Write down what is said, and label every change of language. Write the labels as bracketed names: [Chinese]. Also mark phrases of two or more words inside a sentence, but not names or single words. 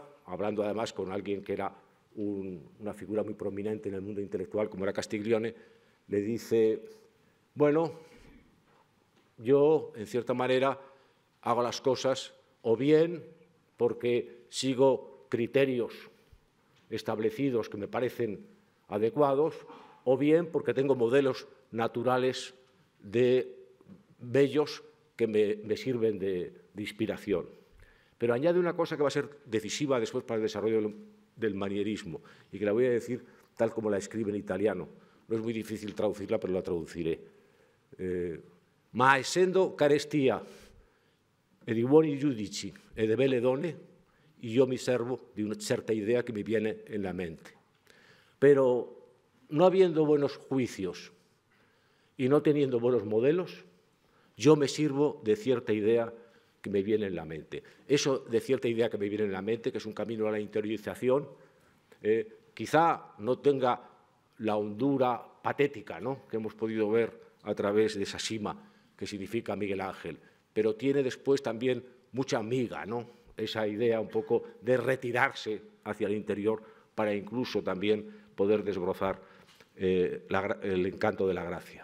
[Spanish] hablando además con alguien que era una figura muy prominente en el mundo intelectual, como era Castiglione, le dice: bueno, yo, en cierta manera, hago las cosas o bien porque sigo criterios establecidos que me parecen adecuados, o bien porque tengo modelos naturales bellos que me sirven de inspiración. Pero añade una cosa que va a ser decisiva después para el desarrollo del manierismo y que la voy a decir tal como la escribe en italiano. No es muy difícil traducirla, pero la traduciré. [Italian] Ma essendo carestia e di buoni giudici e de belle donne, [Spanish] yo me servo de una cierta idea que me viene en la mente. Pero no habiendo buenos juicios y no teniendo buenos modelos, yo me sirvo de cierta idea que me viene en la mente. Eso de cierta idea que me viene en la mente, que es un camino a la interiorización, quizá no tenga la hondura patética, ¿no?, que hemos podido ver a través de esa sima que significa Miguel Ángel, pero tiene después también mucha miga, ¿no?, esa idea un poco de retirarse hacia el interior para incluso también poder desbrozar el encanto de la gracia.